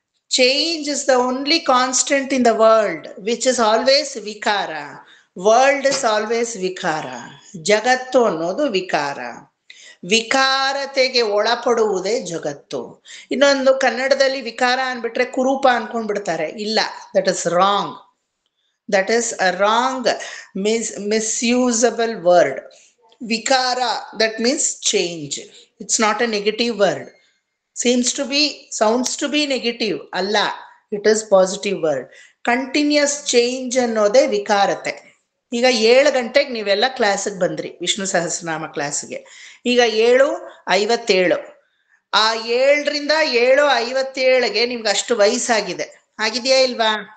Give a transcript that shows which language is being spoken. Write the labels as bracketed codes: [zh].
[en] Change is the only constant in the world which is always ವಿಕಾರ. World is always ವಿಕಾರ. [kn] ಜಗತ್ತು ಅನ್ನೋದು ವಿಕಾರ. ವಿಕಾರತೆಗೆ ಒಳಪಡುವುದೇ ಜಗತ್ತು. ಇನ್ನೊಂದು ಕನ್ನಡದಲ್ಲಿ ವಿಕಾರ ಅನ್ಬಿಟ್ರೆ ಕುರೂಪ ಅನ್ಕೊಂಡ್ಬಿಡ್ತಾರೆ. [en] ಇಲ್ಲ, that is wrong. That is a wrong, misusable word. Vikara, that means change. It's not a negative word. Sounds to be negative. Allah, it is positive word. Continuous change [kn] ಅನ್ನೋದೇ ವಿಕಾರತೆ. ಈಗ 7 ಗಂಟೆಗೆ ನೀವೆಲ್ಲ ಕ್ಲಾಸಿಗೆ ಬಂದ್ರಿ, ವಿಷ್ಣು ಸಹಸ್ರನಾಮ ಕ್ಲಾಸಿಗೆ. ಈಗ 7:57. ಆ 7ರಿಂದ 7:57ಗೆ ನಿಮ್ಗೆ ಅಷ್ಟು ವಯಸ್ಸಾಗಿದೆ. ಆಗಿದೆಯಾ ಇಲ್ವಾ?